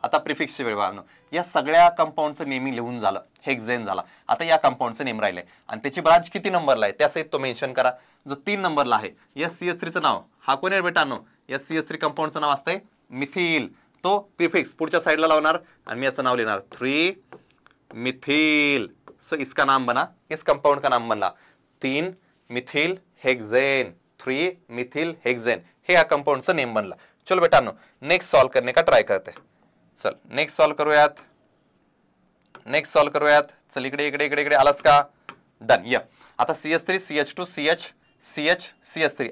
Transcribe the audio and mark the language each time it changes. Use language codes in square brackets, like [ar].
[mr] आता प्रिफिक्सची वेळ बाळांनो, या सगळ्या कंपाऊंडचं नेमी लिहून झालं, हेक्सेन झाला. आता या कंपाऊंडचं नेम राहिलंय आणि त्याची ब्रांच किती नंबरला आहे त्यासहित तो मेन्शन करा. जो 3 नंबरला आहे SCH3चं नाव, हा कोण आहे बेटांनो? SCH3 कंपाऊंडचं नाव असतंय मिथिल. तो प्रिफिक्स पुढच्या साईडला लावणार आणि मी याचं नाव लिहिणार 3 मिथिल. [hi] सो इसका नाम बना, इस कंपाउंड का नाम बनला 3 मिथिल हेक्सेन. [mr] 3 मिथिल हेक्सेन हे या कंपाउंडचं नेम बनला. [hi] चलो बेटानो नेक्स्ट सॉल्व करने का ट्राय करते. [mr] चल नेक्स्ट सॉल्व करूयात, नेक्स्ट सॉल्व करूयात. चल इकडे इकडे इकडे इकडे आलास का? डन. या आता CH3 CH2 CH CH CH3.